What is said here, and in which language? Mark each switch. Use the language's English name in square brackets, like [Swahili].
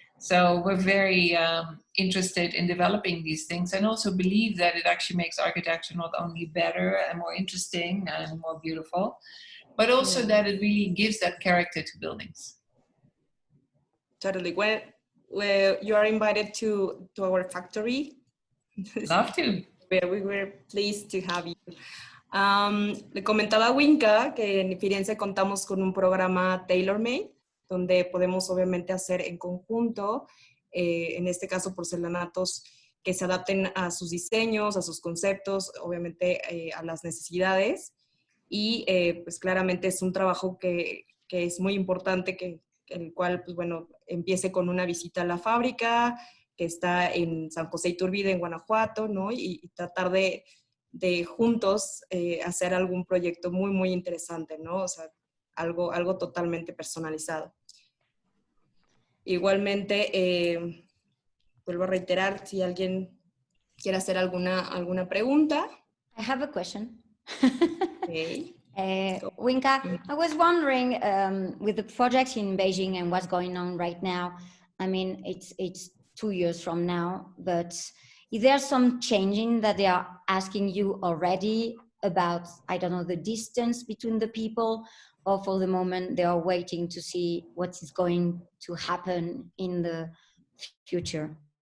[English] So we're very interested in developing these things, and also believe that it actually makes architecture not only better and more interesting and more beautiful, but also that it really gives that character to buildings. Totally. Well, you are invited to our factory. Love to. We were pleased to have you. [Spanish] Le comentaba a Winka que en Firenze contamos con un programa tailor-made, donde podemos obviamente hacer en conjunto, en este caso porcelanatos que se adapten a sus diseños, a sus conceptos, obviamente a las necesidades. Y pues claramente es un trabajo que es muy importante, el cual pues bueno, empiece con una visita a la fábrica que está en San José Iturbide, en Guanajuato, ¿no? Y tratar de juntos hacer algún proyecto muy, muy interesante, ¿no? O sea, algo totalmente personalizado. Igualmente, vuelvo a reiterar, si alguien quiere hacer alguna pregunta. [English] I have a question. Okay. Winka, I was wondering, with the project in Beijing and what's going on right now, I mean, it's 2 years from now, but is there some changing that they are asking you already about, I don't know, the distance between the people, or for the moment they are waiting to see what is going to happen in the future?